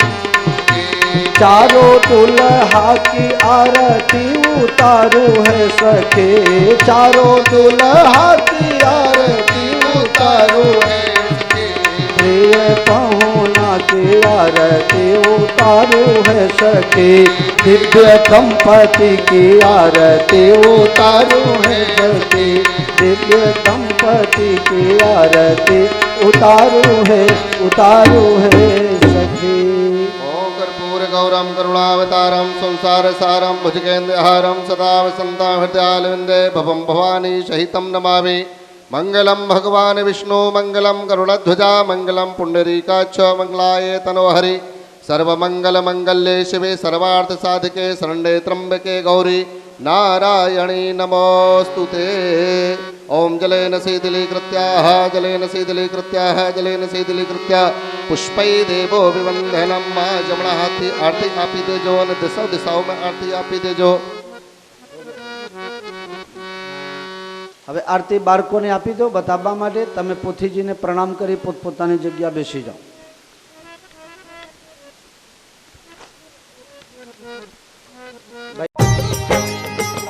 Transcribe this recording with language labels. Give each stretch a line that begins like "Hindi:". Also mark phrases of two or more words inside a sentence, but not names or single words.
Hindi: चारों दुल्हा की आरती उतारू है सखी चारों दुल्हा की आरती उतारू है सखी प्रिय पहुना की आरती उतारू है सखी दिव्य दंपति की आरती उतारू है सखी दिव्य दंपति की आरती उतारू है सखी
Sanskrit: गौरम करुणावतारम संसार सारम भुजगेन्द्रहारम सदा वसंता हृदयालविंदे भवम भवानी सहितम नमामि मंगलम भगवान विष्णु मंगलम गरुड़ध्वजा मंगलम पुंडरीकाक्ष मंगलाय तनोहरि सर्वमंगल मंगल्ये शिवे सर्वार्थ साधिके शरण्ये त्र्यंबके गौरी नारायणी नमोस्तुते ओम जलेन शीतलीकृत्याः जलेन शीतलीकृत्याः जलेन शीतलीकृत्या पुष्पै देवो विवंदनम
Gujarati: મા જમણા હાથે આરતી આપી દેજો ને
Hindi: दिशाओं में
Gujarati: આરતી આપી દેજો હવે આરતી બાળકોને આપી દો બતાવવા માટે તમે પોથીજીને પ્રણામ કરી પોતપોતાની જગ્યા બેસી જાઓ ભાઈ